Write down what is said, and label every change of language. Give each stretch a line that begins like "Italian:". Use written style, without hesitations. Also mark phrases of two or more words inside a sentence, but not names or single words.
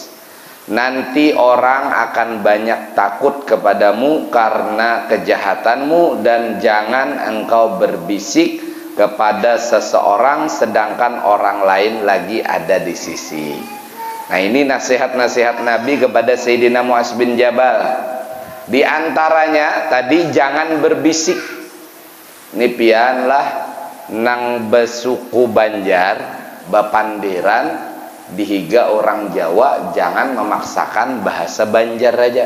Indonesian: Nanti orang akan banyak takut kepadamu karena kejahatanmu, dan jangan engkau berbisik kepada seseorang sedangkan orang lain lagi ada di sisi. Nah, ini nasihat-nasihat Nabi kepada Sayyidina Mu'az bin Jabal. Di antaranya tadi jangan berbisik.
Banjar: Ini pianlah nang besuku Banjar, bapandiran, dihiga orang Jawa, jangan memaksakan bahasa Banjar aja.